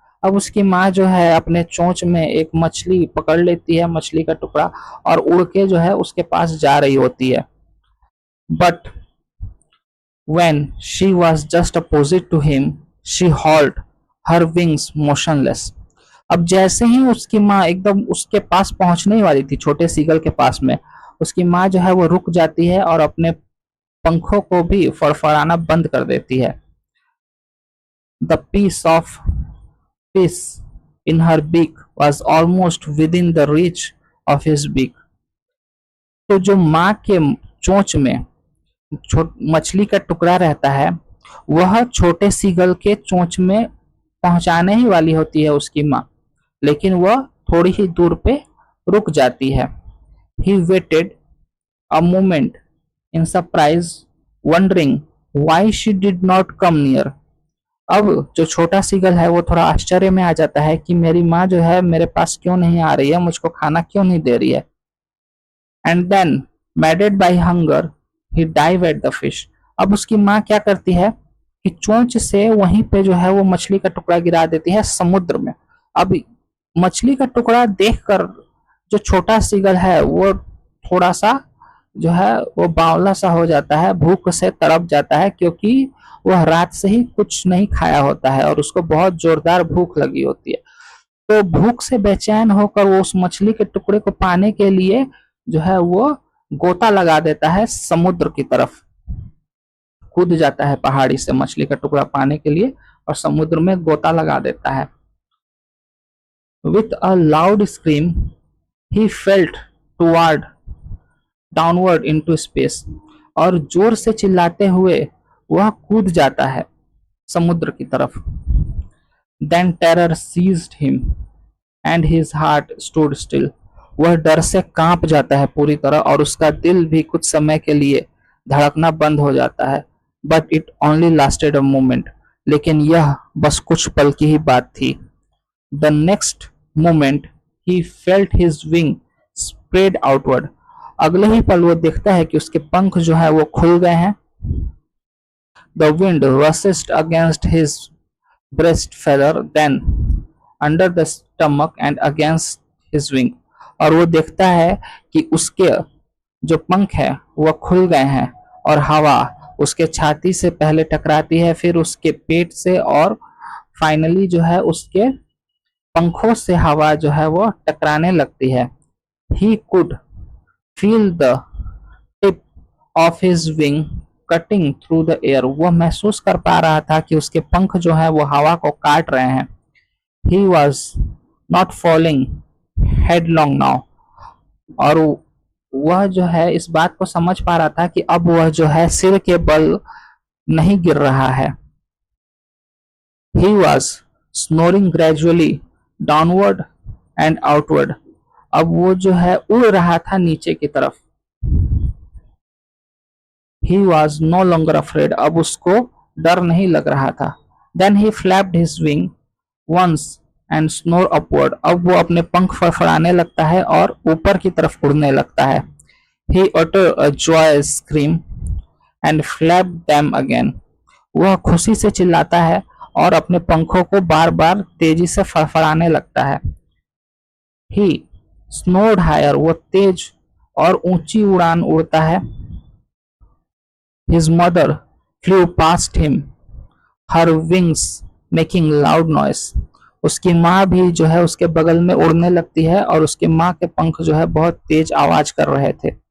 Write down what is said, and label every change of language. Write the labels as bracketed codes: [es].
[hi] अब उसकी माँ जो है अपने चोंच में एक मछली पकड़ लेती है, मछली का टुकड़ा, और उड़ के जो है उसके पास जा रही होती है। [en] But when she was just opposite to him, she hauled her wings motionless. [hi] अब जैसे ही उसकी माँ एकदम उसके पास पहुंचने ही वाली थी, छोटे सीगल के पास में, उसकी माँ जो है वो रुक जाती है और अपने पंखों को भी फड़फड़ाना बंद कर देती है। [en] The piece of fish in her beak was almost within the reach of his beak. [hi] तो जो माँ के चोंच में मछली का टुकड़ा रहता है, वह छोटे सीगल के चोंच में पहुंचाने ही वाली होती है उसकी माँ, लेकिन वह थोड़ी ही दूर पे रुक जाती है। [en] He waited a moment in surprise, wondering why she did not come near. [hi] अब जो छोटा सीगल है वो थोड़ा आश्चर्य में आ जाता है कि मेरी माँ जो है मेरे पास क्यों नहीं आ रही है, मुझको खाना क्यों नहीं दे रही है। [en] And then, maddened by hunger, he dived at the fish. [hi] अब उसकी माँ क्या करती है कि चोंच से वहीं पे जो है वो मछली का टुकड़ा गिरा देती है समुद्र में। अब मछली का टुकड़ा देखकर जो छोटा सीगल है वो थोड़ा सा जो है वो बावला सा हो जाता है, भूख से तड़प जाता है, क्योंकि वह रात से ही कुछ नहीं खाया होता है और उसको बहुत जोरदार भूख लगी होती है। तो भूख से बेचैन होकर वो उस मछली के टुकड़े को पाने के लिए जो है वो गोता लगा देता है समुद्र की तरफ, कूद जाता है पहाड़ी से मछली का टुकड़ा पाने के लिए और समुद्र में गोता लगा देता है। [en] With a loud scream, he fell toward downward into space. [hi] और जोर से चिल्लाते हुए वह कूद जाता है समुद्र की तरफ। [en] Then terror seized him and his heart stood still. [hi] वह डर से कांप जाता है पूरी तरह और उसका दिल भी कुछ समय के लिए धड़कना बंद हो जाता है। [en] But it only lasted a moment. [hi] लेकिन यह बस कुछ पल की ही बात थी। [en] The next moment he felt his wing spread outward. [hi] अगले ही पल वो देखता है कि उसके पंख जो है वो खुल गए हैं। [en] The wind rushed against his breast feather, then under the stomach and against his wing. [hi] और वो देखता है कि उसके जो पंख है वह खुल गए हैं और हवा उसके छाती से पहले टकराती है, फिर उसके पेट से, और फाइनली जो है उसके पंखों से हवा जो है वो टकराने लगती है। [en] He could feel the tip of his wing cutting through the air. [hi] वह महसूस कर पा रहा था कि उसके पंख जो है वो हवा को काट रहे हैं। [en] He was not falling headlong now. [hi] और वह जो है इस बात को समझ पा रहा था कि अब वह जो है सिर के बल नहीं गिर रहा है. [en] He was snoring gradually downward and outward. [hi] अब वो जो है उड़ रहा था नीचे की तरफ. [en] He was no longer afraid. [hi] अब उसको डर नहीं लग रहा था. [en] Then he flapped his wing once and snore upward. [hi] अब वो अपने पंख फड़फड़ाने लगता है और ऊपर की तरफ उड़ने लगता है. [en] He uttered a joyous scream and flapped them again. [hi] वह खुशी से चिल्लाता है और अपने पंखों को बार बार तेजी से फड़फड़ाने लगता है. [en] He snored higher. [hi] वो तेज और ऊंची उड़ान उड़ता है. [en] His mother flew past him, her wings making loud noise. [hi] उसकी माँ भी जो है उसके बगल में उड़ने लगती है और उसकी माँ के पंख जो है बहुत तेज आवाज कर रहे थे.